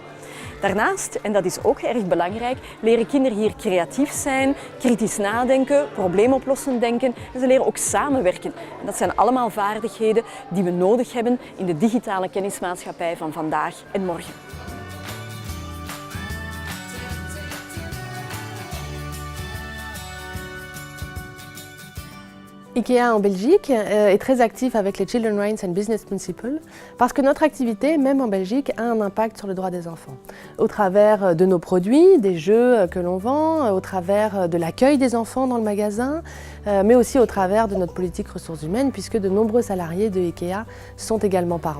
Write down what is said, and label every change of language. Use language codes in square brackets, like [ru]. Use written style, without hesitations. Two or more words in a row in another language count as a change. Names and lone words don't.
[nl] Daarnaast, en dat is ook erg belangrijk, leren kinderen hier creatief zijn, kritisch nadenken, probleemoplossend denken en ze leren ook samenwerken. En dat zijn allemaal vaardigheden die we nodig hebben in de digitale kennismaatschappij van vandaag en morgen. [fr] IKEA en Belgique est très actif avec les Children's Rights and Business Principles parce que notre activité, même en Belgique, a un impact sur le droit des enfants. Au travers de nos produits, des jeux que l'on vend, au travers de l'accueil des enfants dans le magasin, mais aussi au travers de notre politique ressources humaines puisque de nombreux salariés de IKEA sont également parents.